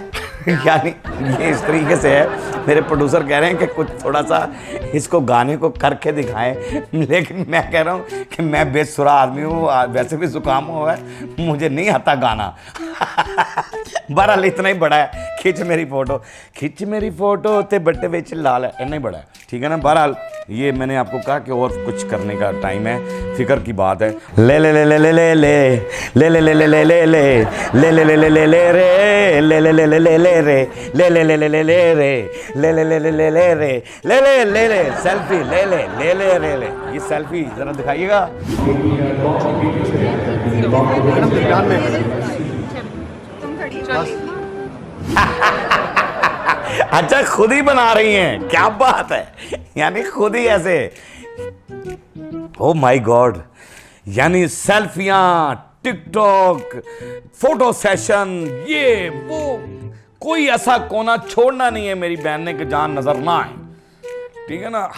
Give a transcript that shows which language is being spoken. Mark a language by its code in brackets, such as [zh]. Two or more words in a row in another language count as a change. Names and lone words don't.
[hi] यानी ये इस तरीके से है, मेरे प्रोड्यूसर कह रहे हैं कि कुछ थोड़ा सा इसको गाने को करके दिखाएं, लेकिन मैं कह रहा हूँ कि मैं बेसुरा आदमी हूँ, वैसे भी जुकाम हुआ है, मुझे नहीं आता गाना। बहरहाल इतना ही बड़ा है, खिंच मेरी फोटो ते बट्टे बेच लाल है, इतना ही बड़ा है, ठीक है ना। बहरहाल ये मैंने आपको कहा कि और कुछ करने का टाइम है, फिक्र की बात है। ले ले ले ले ले ले ले ले ले ले ले ले ले ले ले ले ले ले ले रे ले ले ले ले ले ले रे ले ले ले ले ले ले रे ले ले ले ले ले ले रे ले ले ले ले सेल्फी ले ले ले ले ले ले। ये सेल्फी जरा दिखाइएगा। अच्छा खुद ही बना रही हैं, क्या बात है, यानी खुद ही ऐसे। [en] Oh my God, [hi] यानी सेल्फियां, टिकटॉक, [en] photo session, [hi] ये वो कोई ऐसा कोना छोड़ना नहीं है मेरी बहन ने कि जहां नजर ना आए, ठीक है ना।